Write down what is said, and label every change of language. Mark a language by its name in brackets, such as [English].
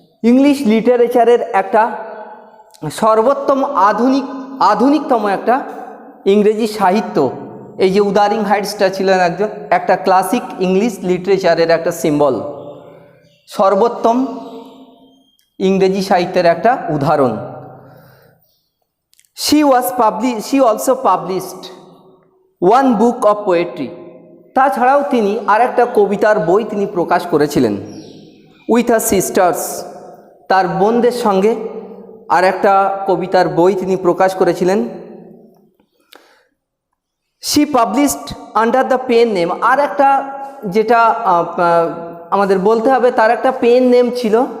[Bangla] English লিটারেচারের একটা সর্বোত্তম আধুনিকতম একটা ইংরেজি সাহিত্য। এই যে উদারিং হাইটসটা ছিলেন একটা ক্লাসিক ইংলিশ লিটারেচারের একটা সিম্বল, সর্বোত্তম ইংরেজি সাহিত্যের একটা উদাহরণ। [English] she also published one book of poetry। [Bangla] তাছাড়াও তিনি আরেকটা কবিতার বই তিনি প্রকাশ করেছিলেন, [English] with her sisters, [Bangla] তার বোনদের সঙ্গে আরেকটা কবিতার বই তিনি প্রকাশ করেছিলেন। [English] she published under the pen name, [Bangla] আর একটা যেটা আমাদের বলতে হবে, তার একটা পেন নেম ছিল।